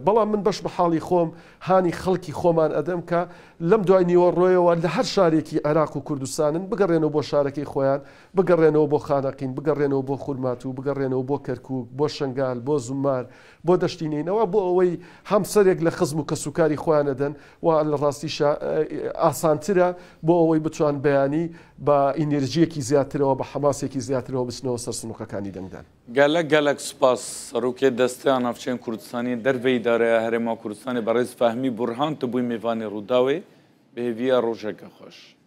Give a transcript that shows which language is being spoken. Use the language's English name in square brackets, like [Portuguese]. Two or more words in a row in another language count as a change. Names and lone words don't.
[Central Kurdish] بەڵام من بەش بە حاڵی خۆم هانی خەڵکی خۆمان ئەدەم کە لەم دوای نیوەڕۆیەوە لە هەر شارێکی عێراق و کوردستانن بگەڕێنەوە بۆ شارەکەی خۆیان، بگەڕێنەوە بۆ خانەقین، بگەڕێنەوە بۆ خورماتوو، بگەڕێنەوە بۆ کەرکووک، بۆ شنگال، بۆ زومار، بۆ دەشتینینەوە بۆ ئەوەی هەمسەرێک لە خزم و کەسوکاری خۆیان ئەدەن و لە ڕاستیشە ئاسانترە بۆ ئەوەی بتوان بەیانی بە ئینێرژیەکی زیاترەوە بە حەماسێکی زیاترەوە بچنەوە سەر سنووقەکانی دەنگدان. [Kurdish] gelek spas Serokê Desteya Navçeyên Kurdistanê derveyî Îdareya Herêma Kurdistanê bi rêzfehmî Burhan tu bûyî mêvanê Rûdawê bi hêviya rojeke xweş.